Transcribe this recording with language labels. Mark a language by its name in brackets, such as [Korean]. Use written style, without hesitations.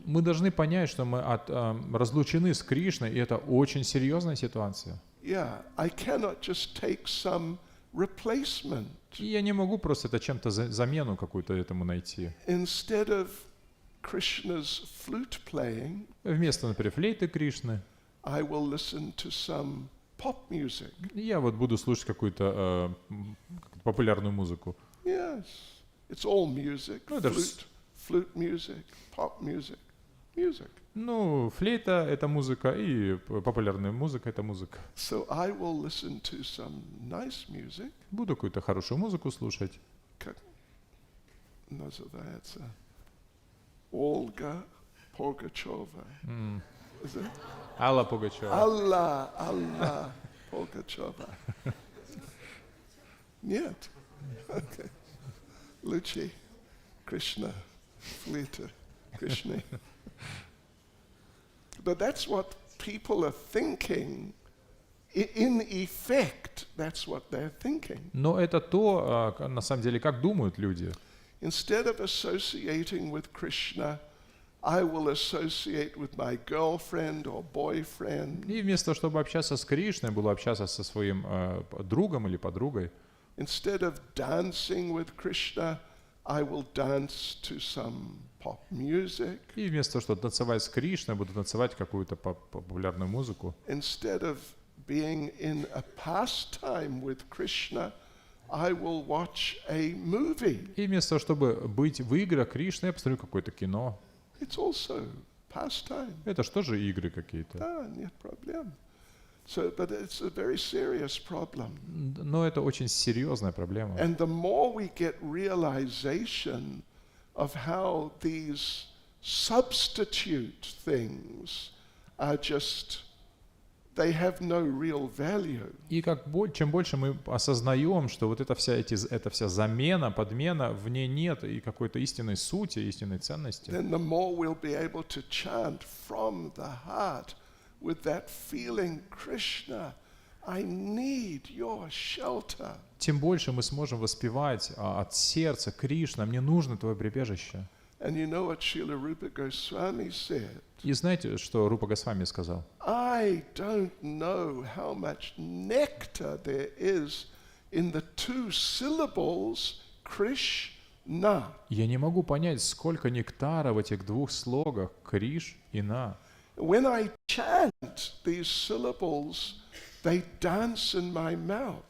[Russian] Мы должны понять, что мы разлучены с Кришной, и это очень серьезная ситуация. [English] Yeah, I cannot just take some replacement. [Russian] И я не могу просто это чем-то замену какую-то этому найти. [English] Instead of Krishna's flute playing, [Russian] Вместо, например, флейты Кришны, [English] I will listen to some pop music. [Russian] я вот буду слушать какую-то популярную музыку. [English] Yes, it's all music. No, there's- Flute music, pop music, music. [Russian] Ну, флейта — это музыка, и популярная музыка — это музыка. [English] So I will listen to some nice music. [Russian] Буду какую-то хорошую музыку слушать. Как называется? Olga Pugacheva. [English] Is it? [Russian] Алла Пугачева. [English] Allah Pugacheva. [Russian] Нет. Okay. Luchi, Krishna, Flita, Krishna. [English] But that's what people are thinking. In effect, that's what they're thinking. [Russian] Но это то, на самом деле, как думают люди. [English] Instead of associating with Krishna, I will associate with my girlfriend or boyfriend. [Russian] И вместо того, чтобы общаться с Кришной, буду общаться со своим другом или подругой. [English] Instead of dancing with Krishna, I will dance to some pop music. [Russian] И вместо того, чтобы танцевать с Кришной, буду танцевать какую-то популярную музыку. [English] Instead of being in a pastime with Krishna, I will watch a movie. [Russian] И вместо того, чтобы быть в играх Кришны, я посмотрю какое-то кино. [English] It's also pastime. [Russian] Это что же игры какие-то? Нет проблем. [English] So, but it's a very serious problem. [Russian] Но это очень серьезная проблема. [English] And the more we get realization of how these substitute things are just, they have no real value. [Russian] И чем больше мы осознаем, что вот эта вся замена, подмена, в ней нет и какой-то истинной сути, истинной ценности, [English] Then the more we'll be able to chant from the heart with that feeling, Krishna, I need your shelter. [Russian] тем больше мы сможем воспевать от сердца: Кришна, мне нужно твое прибежище. [English] And you know what Srila Rupa Goswami said? [Russian] И знаете, что Рупа Госвами сказал? [English] I don't know how much nectar there is in the 2 syllables Krishna. [Russian] Я не могу понять, сколько нектара в этих 2 слогах Криш и На. [English] When I chant these syllables, they dance in my mouth.